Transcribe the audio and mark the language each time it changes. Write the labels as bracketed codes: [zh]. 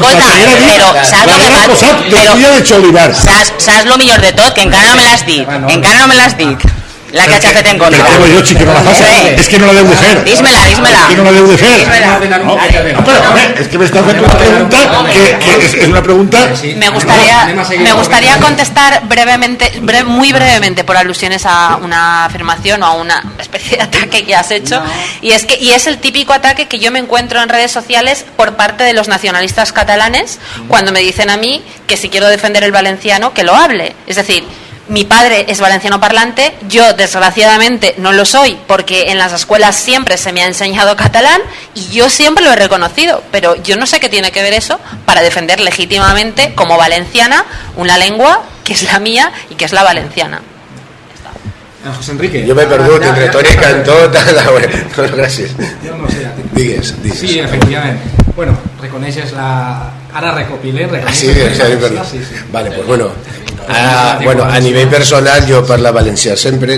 [ca] Escolta, però saps el que passa? Saps el millor de tot? Que encara no me l'has dit. Encara no me l'has dit. La que ha fet en contra. Però jo, xic, no la faci. És que no la deu de fer. Dísmela. És que no la deu de fer. Però, és que m'està fent una pregunta que és una pregunta... [es] Me gustaría contestar muy brevemente, por alusiones a una afirmación o a una especie de ataque que has hecho, y es el típico ataque que yo me encuentro en redes sociales por parte de los nacionalistas catalanes cuando me dicen a mí que si quiero defender el valenciano, que lo hable. Es decir, mi padre es valenciano parlante, yo desgraciadamente no lo soy porque en las escuelas siempre se me ha enseñado catalán y yo siempre lo he reconocido, pero yo no sé qué tiene que ver eso para defender legítimamente como valenciana una lengua que es la mía y que es la valenciana. [ca] José Enrique. Jo m'he perdut entre Toni Cantó... Bueno, gràcies. Jo no sé. Digues. Sí, efectivament. Bueno, reconeixes la... Ara recopilé. Sí. Vale, pues bueno. A nivell personal jo parlo valencià sempre.